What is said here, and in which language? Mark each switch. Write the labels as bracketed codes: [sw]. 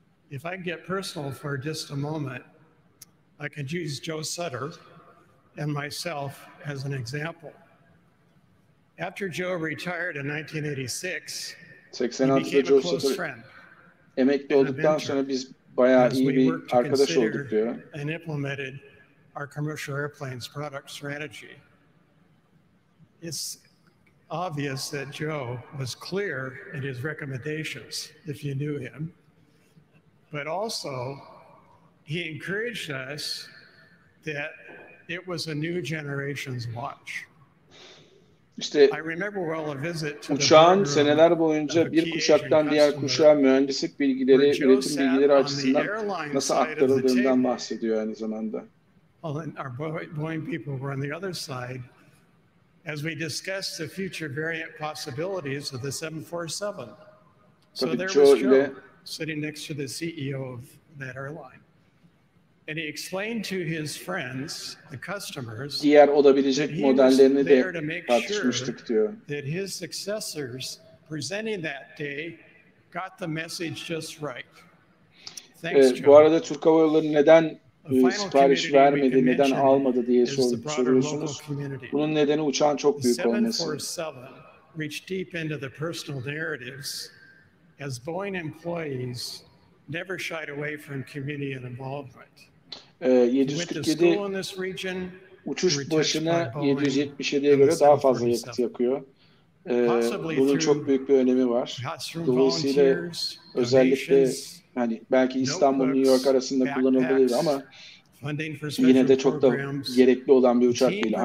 [en] If I get personal for just a moment, I can use Joe Sutter and myself as an example. After Joe retired in 1986, [tr] 86'da Joe Sutter emekli olduktan sonra biz bayağı iyi bir arkadaş olduk diyor. [en] And implemented our commercial airplanes product strategy. It's obvious that Joe was clear in his recommendations, if you knew him. But also, he encouraged us that it was a new generation's watch. [tr] İşte uçağın seneler boyunca bir kuşaktan diğer kuşağa mühendislik bilgileri, üretim bilgileri açısından nasıl aktarıldığından bahsediyor aynı zamanda. [en] Boeing people were on the other side as we discussed the future variant possibilities of the 747. So there was Joe sitting next to the CEO of that airline. And he explained to his friends, the customers, [tr] diğer olabilecek modellerini de tartışmıştık diyor. [en] That his successors presenting that day got the message just right. [tr] Evet, bu arada Türk Hava Yolları neden sipariş vermedi, neden almadı diye soruyorsunuz. Bunun nedeni uçağın çok büyük olması. [en] Reached deep into the personal narratives as Boeing employees never shied away from community involvement. [tr] 747 uçuş başına 777'ye göre daha fazla yakıt yakıyor. Bunun çok büyük bir önemi var. Dolayısıyla özellikle hani belki İstanbul New York arasında kullanılabilir ama yine de çok da gerekli olan bir uçak değil.